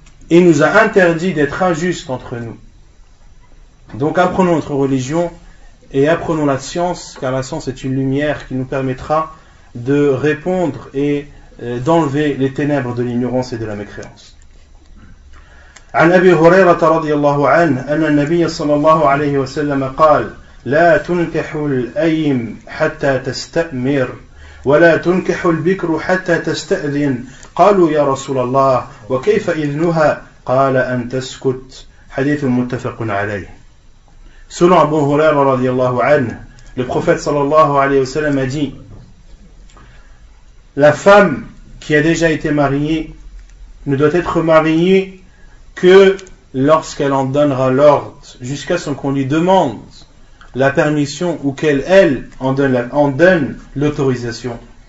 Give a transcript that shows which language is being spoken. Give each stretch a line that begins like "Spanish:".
French: Il nous a interdit d'être injustes entre nous. Donc apprenons notre religion et apprenons la science, car la science est une lumière qui nous permettra de répondre et d'enlever les ténèbres de l'ignorance et de la mécréance.
Arabic: عن أبي هريرة رضي الله عنه أن النبي صلى الله عليه وسلم قال لا تنكح الأيم حتى تستأمر ولا تنكح البكر حتى تستأذن قالوا يا رسول الله وكيف إذنها قال أن تسكت حديث متفق عليه.
French: Selon Abu Hurayra
Arabic: رضي الله عنه,
French: le prophète sallallahu alayhi wa sallam a dit la femme qui a déjà été mariée ne doit être mariée que lorsqu'elle en donnera l'ordre, jusqu'à ce qu'on lui demande la permission ou qu'elle en donne l'autorisation.